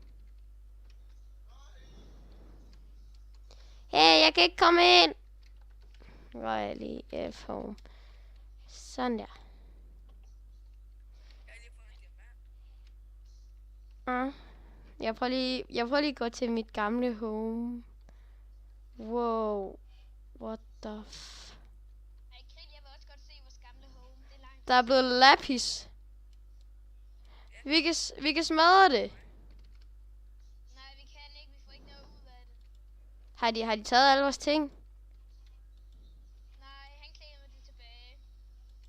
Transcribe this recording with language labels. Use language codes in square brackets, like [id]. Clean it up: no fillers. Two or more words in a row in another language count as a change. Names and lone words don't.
[da] Hey, jeg kan ikke komme ind. Nu går jeg lige F-home. Sådan der. Jeg prøver lige at gå til mit gamle home. [en] Wow. What the f... [da] Ej, Krill, jeg vil også godt se vores gamle home. Det er langt. Der er blevet lapis. Vi kan smadre det. Nej, vi kan ikke. Vi får ikke noget ud af det. Har de taget alle vores ting? Nej, han claimer det tilbage.